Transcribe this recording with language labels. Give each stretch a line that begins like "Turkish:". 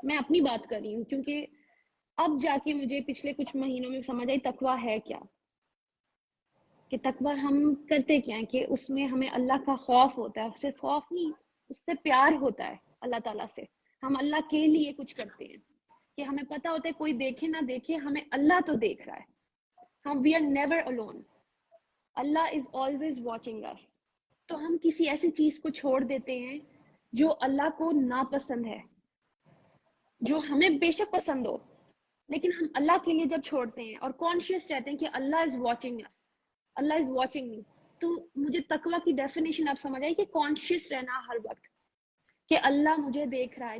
Urdu: میں اپنی بات کر رہی ہوں کیونکہ اب جا کے مجھے پچھلے کچھ مہینوں میں سمجھ آئی تقوی ہے کیا، کہ تقوی ہم کرتے کیا ہیں، کہ اس میں ہمیں اللہ کا خوف ہوتا ہے. صرف خوف نہیں، اس سے پیار ہوتا ہے اللہ تعالیٰ سے. ہم اللہ کے لیے کچھ کرتے ہیں کہ ہمیں پتہ ہوتا ہے کوئی دیکھے نہ دیکھے ہمیں اللہ تو دیکھ رہا ہے.
English: ہم we are never alone. Allah is always watching us.
Urdu: تو ہم کسی ایسی چیز کو چھوڑ دیتے ہیں جو اللہ کو ناپسند ہے، جو ہمیں بے شک پسند ہو، لیکن ہم اللہ کے لیے جب چھوڑتے ہیں اور کانشیس رہتے ہیں کہ
English: Allah is watching us، Allah is watching me.
Urdu: تو مجھے تقوی کی ڈیفینیشن اب سمجھ آئی کہ کانشیس رہنا ہر وقت کہ اللہ مجھے دیکھ رہا ہے.